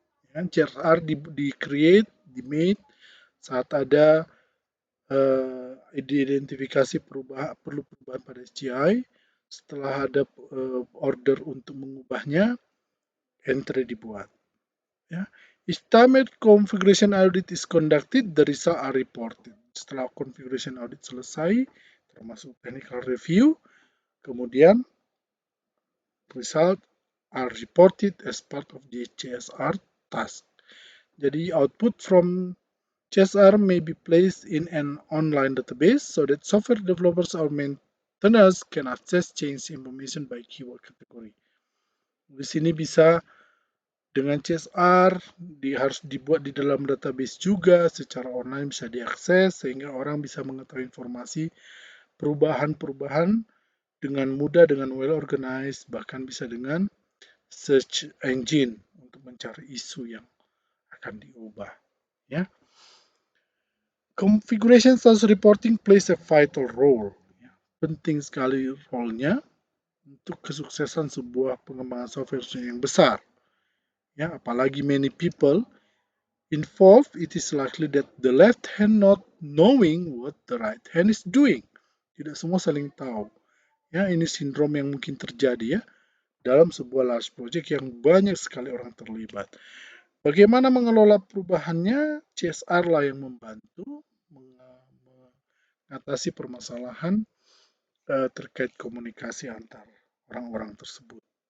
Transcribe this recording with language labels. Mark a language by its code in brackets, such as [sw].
[id] Ya, CSR di-create, di-made saat ada identifikasi perlu perubahan pada SGI. Setelah ada order untuk mengubahnya, entry dibuat. Ya. [en] Each time a configuration audit is conducted, the results are reported. [id] Setelah [en] configuration audit [id] selesai, termasuk [en] technical review, [id] kemudian [en] result are reported as part of the CSR task. [id] Jadi [en] output from CSR may be placed in an online database so that software developers or maintainers can access change information by keyword category. [id] Di sini bisa dengan CSR harus dibuat di dalam database juga, secara online bisa diakses sehingga orang bisa mengetahui informasi perubahan-perubahan dengan mudah, dengan [en] well organized, [id] bahkan bisa dengan search engine untuk mencari isu yang akan diubah. Ya. [en] Configuration status reporting plays a vital role. [id] Ya. Penting sekali role-nya untuk kesuksesan sebuah pengembangan software yang besar. Ya, apalagi [en] many people involved, it is likely that the left hand not knowing what the right hand is doing. [id] Tidak semua saling tahu. Ya, ini sindrom yang mungkin terjadi ya dalam sebuah large project yang banyak sekali orang terlibat. Bagaimana mengelola perubahannya? CSR lah yang membantu mengatasi permasalahan terkait komunikasi antar orang-orang tersebut.